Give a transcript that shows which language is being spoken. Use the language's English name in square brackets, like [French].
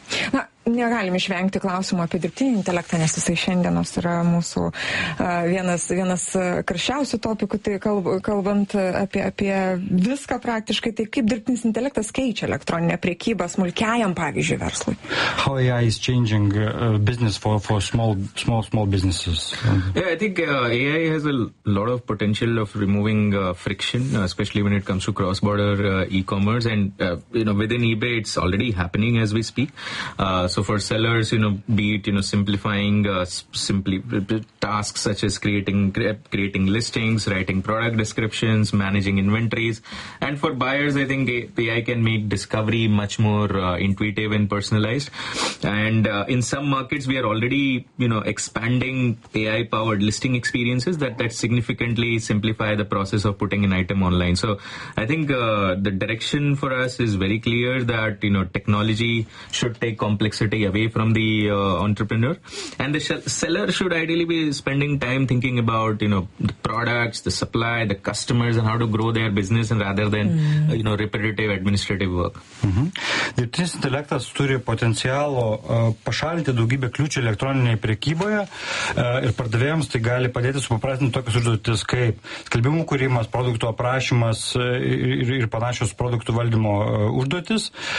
[Lithuanian] Na, negalim išvengti klausimų apie dirbtinį intelektą, nes jisai šiandienos yra mūsų vienas karščiausių topikų, tai kalbant apie viską praktiškai, tai kaip dirbtinis intelektas keičia elektroninę prekybą smulkiajam, pavyzdžiui, verslui? [English] How AI is changing business for small businesses? Yeah, I think AI has a lot of potential of removing friction, especially when it comes to cross-border e-commerce, and you know, within eBay it's already happening as we speak. So for sellers, you know, be it, you know, simplifying simply tasks such as creating listings, writing product descriptions, managing inventories. And for buyers, I think AI can make discovery much more intuitive and personalized. And in some markets, we are already, you know, expanding AI-powered listing experiences that significantly simplify the process of putting an item online. So I think the direction for us is very clear that, you know, technology should take complex away from the entrepreneur, and the seller should ideally be spending time thinking about, you know, the products, the supply, the customers, and how to grow their business, and rather than you know, repetitive administrative work. [Lithuanian] Dirbtinis intelektas turi potencialo pašalinti daugybę kliūčių elektroninėje prekyboje, ir pardavėjams tai gali padėti supaprastinti tokius užduotis kaip skelbimų kūrimas, produktų aprašymas ir panašios produktų valdymo užduotis.